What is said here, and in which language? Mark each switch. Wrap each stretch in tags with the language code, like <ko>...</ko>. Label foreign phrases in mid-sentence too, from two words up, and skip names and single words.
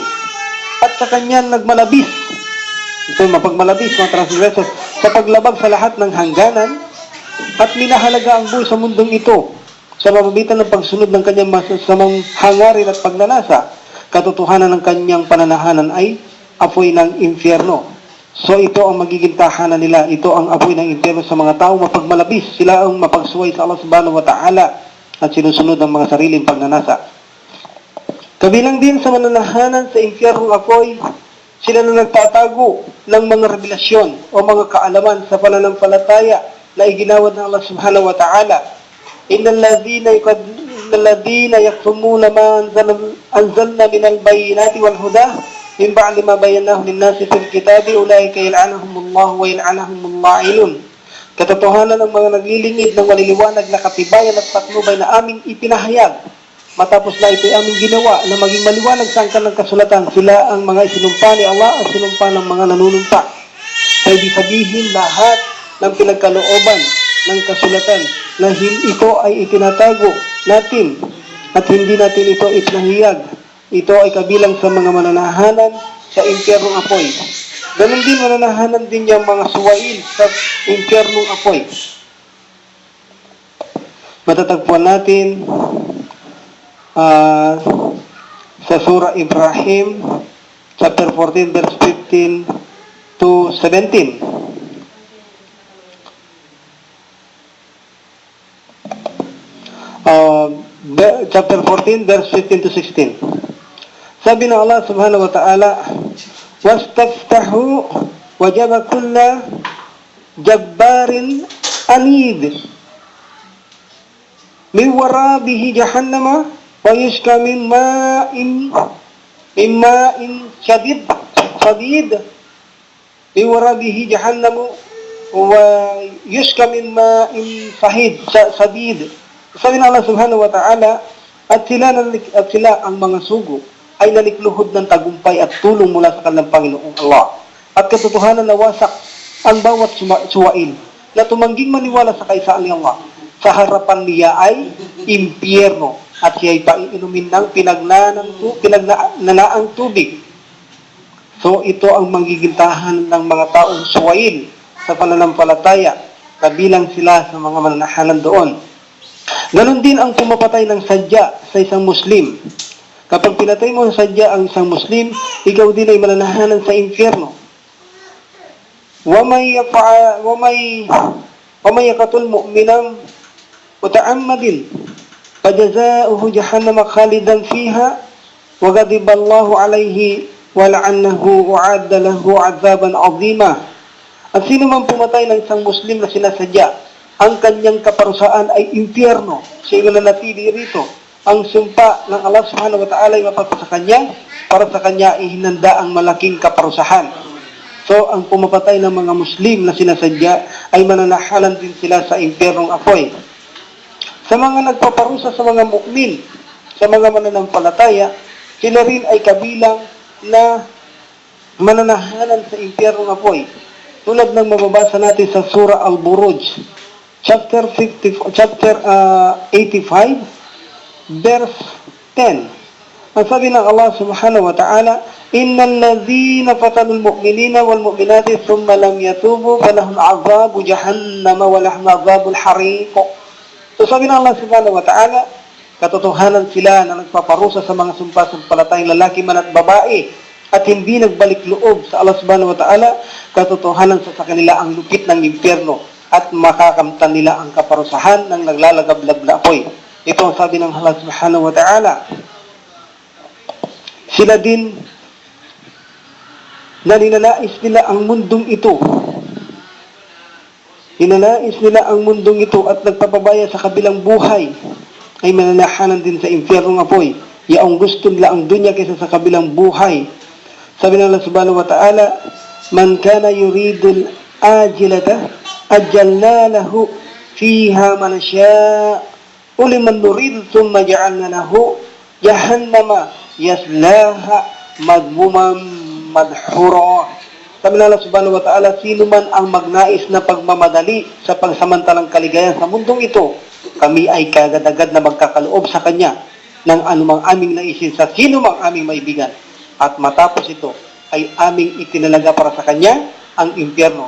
<tl>At sa kanyang nagmalabis, ito mapagmalabis, mga transgressors, sa paglabag sa lahat ng hangganan, at minahalaga ang buhay sa mundong ito, sa mamagitan ng pagsunod ng kanyang masasamang hangarin at pagnanasa, katotohanan ng kanyang pananahanan ay apoy ng impyerno. So ito ang magiging tahanan nila. Ito ang apoy ng impyerno sa mga tao mapagmalabis. Sila ang mapagsuway sa Allah</tl> <ar>سبحانه وتعالى</ar> <tl>at sinusunod ang mga sariling pagnanasa. Kabilang din sa mananahanan sa impyernong apoy, sila na nagtatago ng mga revelasyon o mga kaalaman sa pananampalataya na iginawad ng Allah</tl> <ar>سبحانه وتعالى. إن الذين يكتمون ما أنزلنا من البينات والهدى من بعد ما بيناه للناس في الكتاب أولئك يلعنهم الله ويلعنهم اللاعنون.</ar> <tl>Katotohanan ng mga naglilingid ng maliliwanag na katibayan at patnubay na aming ipinahayag. Matapos na ito'y aming ginawa na maging maliwanag sa angkan ng kasulatan, sila ang mga isinumpa ni Allah at sinumpa ng mga nanunumpa. Sa ibig sabihin lahat ng pinagkalooban ng kasulatan na ito ay itinatago natin at hindi natin ito ipinahayag. Ito ay kabilang sa mga mananahanan sa impyernong apoy. Ganun din mananahanan din yung mga suwail sa impyernong apoy. Matatagpuan natin sa surah Ibrahim</tl> <en>chapter 14 verse 15 to 17. Chapter 14 verse 15 to 16.</en> <tl>Sabi ng Allah</tl> <ar>سبحانه وتعالى واستفتحوا وخاب كل جبار عنيد من ورائه جهنم ويسقى من ماء صديد من ورائه جهنم ويسقى من ماء صديد.</ar> <tl>Sabi ng Allah</tl> <ar>سبحانه وتعالى,</ar> <tl>at sila ang mga sugo ay nalikluhod ng tagumpay at tulong mula sa kanilang Panginoong Allah. At katotohanan na wasak ang bawat suwail na tumangging maniwala sa kaisaan ni Allah. Sa harapan niya ay impyerno at siya ay paiinumin ng pinagnanaang tubig. So ito ang magiging tahanan ng mga taong suwail sa pananampalataya, kabilang sila sa mga mananahanan doon. Ganon din ang pumapatay ng sadya sa isang Muslim. Kapag pinatay mo sa sadya ang isang Muslim, ikaw din ay mananahanan sa impyerno.</tl> <ar>ومن يقتل مؤمنا متعمدا فجزاؤه جهنم خالدا فيها وغضب الله عليه ولعنه وأعد له عذابا عظيما.</ar> <tl>At sino man pumatay ng isang Muslim na sinasadya, ang kanyang kaparusaan ay impyerno. Siya ay nanatili rito. Ang sumpa ng Allah</tl> <ar>سبحانه وتعالى</ar> <tl>ay mapagpa sa kanya, para sa kanya ihinanda ang malaking kaparusahan. So, ang pumapatay ng mga Muslim na sinasadya ay mananahalan din sila sa impyernong apoy. Sa mga nagpaparusa sa mga mu'min, sa mga mananampalataya, sila rin ay kabilang na mananahalan sa impyernong apoy. Tulad ng mababasa natin sa Surah Al-Buruj,</tl> <en>chapter 85, verse 10.</en> <tl>Ang sabi ng Allah</tl> <ar>سبحانه وتعالى إن الذين فتنوا المؤمنين والمؤمنات ثم لم يتوبوا فلهم عذاب جهنم ولهم عذاب الحريق.</ar> <tl>So sabi ng Allah</tl> <ar>سبحانه وتعالى,</ar> <tl>katotohanan sila na nagpaparusa sa mga sumpasampalatayang lalaki man at babae at hindi nagbalik loob sa Allah</tl> <ar>سبحانه وتعالى,</ar> <tl>katotohanan sa kanila ang lupit ng impyerno at makakamtan nila ang kaparusahan ng naglalagablab na apoy. Ito ang sabi ng Allah</tl> <ar>سبحانه وتعالى.</ar> <tl>Sila din na ninanais nila ang mundong ito. Ninanais nila ang mundong ito at nagpapabaya sa kabilang buhay ay mananahanan din sa impyernong apoy. Yaong gusto nila ang dunya kaysa sa kabilang buhay. Sabi ng Allah</tl> <ar>سبحانه وتعالى من كان يريد العاجلة عجلنا له فيها ما نشاء لمن نريد ثم جعلنا له جهنم يصلاها مذموما مدحورا.</ar> <tl>Sabi ng Allah</tl> <ar>سبحانه وتعالى,</ar> <tl>sino man ang magnais na pagmamadali sa pagsamantalang kaligayahan sa mundong ito, kami ay kagad-agad na magkakaloob sa kanya ng anumang aming naisin sa sino mang aming maibigan. At matapos ito ay aming itinalaga para sa kanya ang impyerno.</tl>